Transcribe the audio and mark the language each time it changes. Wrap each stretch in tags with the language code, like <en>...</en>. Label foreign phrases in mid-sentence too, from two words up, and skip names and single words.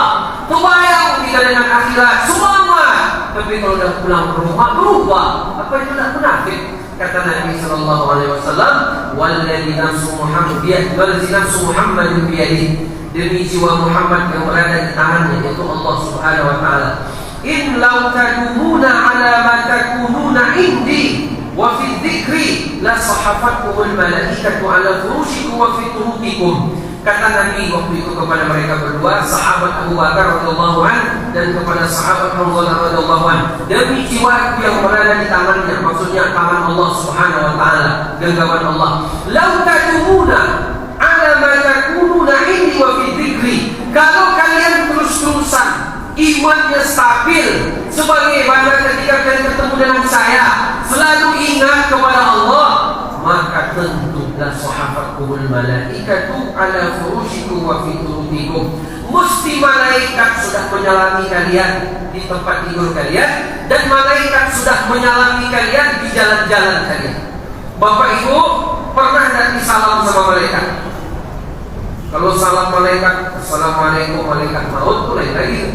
<id>Kebayang kita dengan akhirat, semua. Tapi kalau sudah pulang ke rumah, berubah. Apa itu nak munafik? Kata Nabi</id> <ar>صلى الله عليه وسلم، "والذي نفس محمد بيده."</ar> <id>Demi jiwa Muhammad yang berada di tangannya, yaitu Allah</id> <ar>سبحانه وتعالى. إن لو تدومون على ما تكونون عندي وفي الذكر لصافحتكم الملائكة على فرشكم وفي طرقكم.</ar> <id>Kata Nabi waktu itu kepada mereka berdua, sahabat Abu Bakar</id> <ar>رضي الله عنه</ar> <id>dan kepada sahabat Hanzalah</id> <ar>رضي الله عنه,</ar> <id>demi jiwaku yang berada di tangannya, maksudnya tangan Allah</id> <ar>سبحانه وتعالى,</ar> <id>genggaman Allah.</id> <ar>لو تدومون على ما تكونون عندي وفي الذكر.</ar> <id>Kalau kalian terus-terusan imannya stabil sebagaimana ketika kalian bertemu dengan saya, selalu ingat kepada Allah, maka tentu</id> <ar>لصافحتكم الملائكة على فرشكم وفي طرقكم.</ar> <id>Mesti malaikat sudah menyalami kalian di tempat tidur kalian, dan malaikat sudah menyalami kalian di jalan-jalan kalian. Bapak Ibu pernah tidak disalam sama malaikat? Kalau salam malaikat, assalamualaikum malaikat maut, mulai lagi.</id>